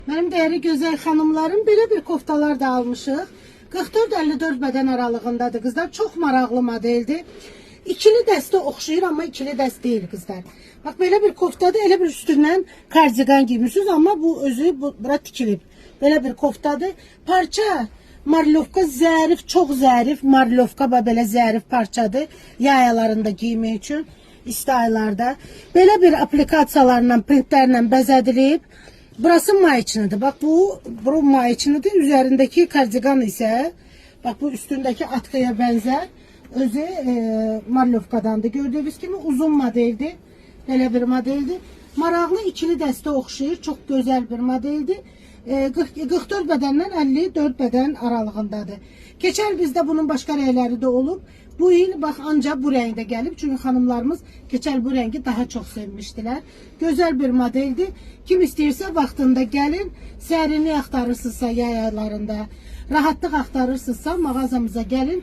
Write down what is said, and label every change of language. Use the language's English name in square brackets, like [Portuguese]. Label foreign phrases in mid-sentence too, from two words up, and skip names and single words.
[Turkish] Benim değerli güzel hanımlarım, böyle bir koftalar da almışıq. 44-54 beden aralığındadır kızlar. Çok maraqlı modeldir. [Azerbaijani] İkili dəstə oxşayır, amma ikili dəst deyil kızlar. [Turkish] Bak böyle bir koftadır, [Azerbaijani] elə bir üstündən kardigan giymişsiniz, ama bu özü bura tikilib. [Turkish] Böyle bir koftadır. [Azerbaijani] Parça marlovka zərif, çox zərif. Marlovka belə zərif parçadır. Yayalarında giymək üçün, isti aylarda. Belə bir aplikasiyalarla, printlərlə bəzədilib. [Turkish] Burası mayiçinidir. Bak bu mayiçinidir. Üzerindeki kardigan ise bak bu üstündeki atkıya benzer. [Azerbaijani] Özü marlovkadandır. [Turkish] Gördüğünüz gibi uzun modeldir. Böyle bir modeldir. [Azerbaijani] Maraqlı ikili dəstə oxşayır. [Turkish] Çok güzel bir modeldir. 44 bedenden 54 beden aralığındadır. [Azerbaijani] Keçən bizdə bunun başka rəngləri də olub. Bu il bak ancak bu rəngdə gəlib. [Turkish] Çünkü hanımlarımız keçən bu rengi daha çok sevmiştiler. Güzel bir modeldir. [Azerbaijani] Kim istəyirsə vaxtında gəlin. Sərinlik axtarırsınızsa yay aylarında, rahatlıq axtarırsınızsa mağazamıza gəlin.